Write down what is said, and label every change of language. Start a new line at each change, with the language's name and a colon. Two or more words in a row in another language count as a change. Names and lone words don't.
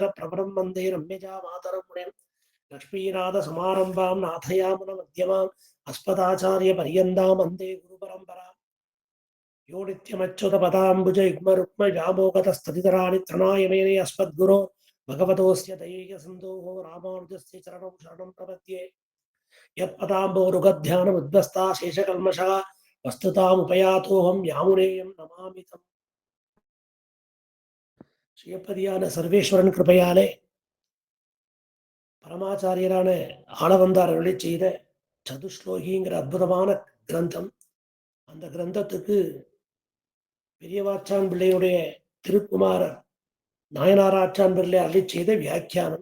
Sanskrit: प्रभरं वन्दे रम्यजा मातरं मुनिं लक्ष्मीनाथ समारंभां नाथयामुन मध्यमाम् अस्मदाचार्य पर्यन्तां वन्दे गुरुपरम्परा यो नित्यमच्युत पदाम्बुज युग्मरुक्म व्यामोगतस्ततितराणि तृणाय मेने अस्मद्गुरो भगवतोऽस्य दयैकसिन्धोः रामानुजस्य चरणं शरणं प्रपद्ये यत्पदाम्बोरुगध्यानमुद्भस्ता शेषकल्मषः वस्तुतामुपयातोऽहं यामुनेयं नमामि तम्.
Tamil: ஸ்ரீயப்பதியான சர்வேஸ்வரன் கிருபையாலே பரமாச்சாரியரான ஆளவந்தார் அருளி செய்த சதுஸ்லோகிங்கிற அற்புதமான கிரந்தம். அந்த கிரந்தத்துக்கு பெரியவாச்சான் பிள்ளையுடைய திருக்குமாரர் நாயனாராச்சான் பிள்ளை அருளி செய்த வியாக்கியானம்.